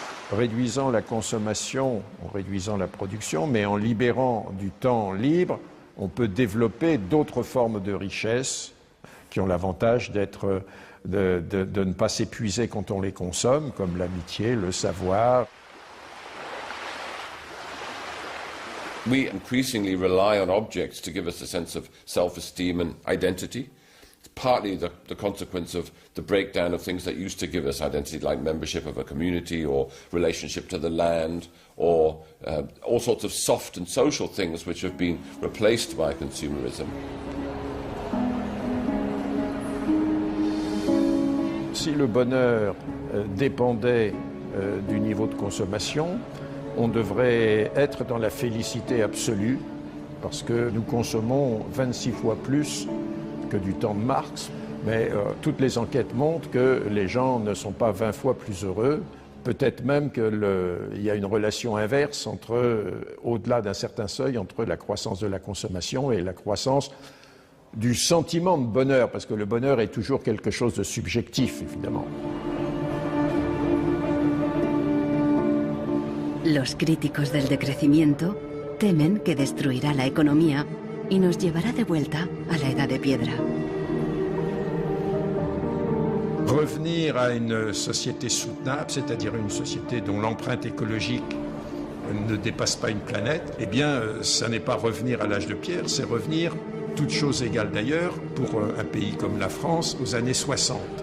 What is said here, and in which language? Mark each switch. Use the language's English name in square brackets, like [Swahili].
[French] Réduisant la consommation, en réduisant la production, mais en libérant du temps libre, on peut développer d'autres formes de richesse qui ont l'avantage de ne pas s'épuiser quand on les consomme, comme l'amitié, le savoir. [English] We increasingly rely on objects to give us a sense of self-esteem and identity. It's partly the consequence of the breakdown of things that used to give us identity, like membership of a community or relationship to the land, or all sorts of soft and social things which have been replaced by consumerism. [French] Si le bonheur dépendait du niveau de consommation, on devrait être dans la félicité absolue, parce que nous consommons 26 fois plus que du temps de Marx, mais toutes les enquêtes montrent que les gens ne sont pas 20 fois plus heureux, peut-être même qu'il y a une relation inverse au-delà d'un certain seuil, entre la croissance de la consommation et la croissance du sentiment de bonheur, parce que le bonheur est toujours quelque chose de subjectif, évidemment. [Spanish] Los críticos del decrecimiento temen que destruirá la economía y nos llevará de vuelta a la edad de piedra. [French] Revenir à une société soutenable, c'est-à-dire une société dont l'empreinte écologique ne dépasse pas une planète, eh bien, ça n'est pas revenir à l'âge de pierre, c'est revenir, toutes choses égales d'ailleurs, pour un pays comme la France, aux années 60.